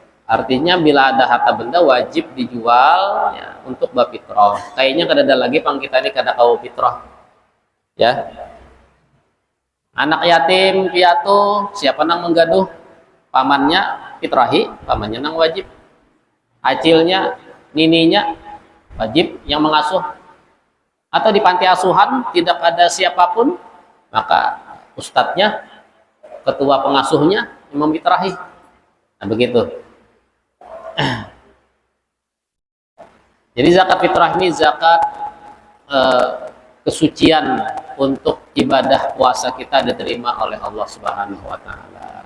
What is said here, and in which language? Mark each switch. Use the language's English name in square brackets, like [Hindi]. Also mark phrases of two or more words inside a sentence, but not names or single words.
[Banjar] Artinya bila ada harta benda wajib dijual ya, untuk bapitroh. Kayaknya kada ada lagi pang kita ini kada kau fitrah. Ya. Anak yatim piatu siapa nang menggaduh? Pamannya fitrahi, pamannya nang wajib. Acilnya, nininya wajib yang mengasuh. [Indonesian] Atau di panti asuhan tidak ada siapapun, maka ustadznya, ketua pengasuhnya yang memfitrahi. [Banjar] Nah begitu. [Indonesian] Jadi zakat fitrah ini zakat kesucian untuk ibadah puasa kita diterima oleh Allah [Arabic] سبحانه وتعالى.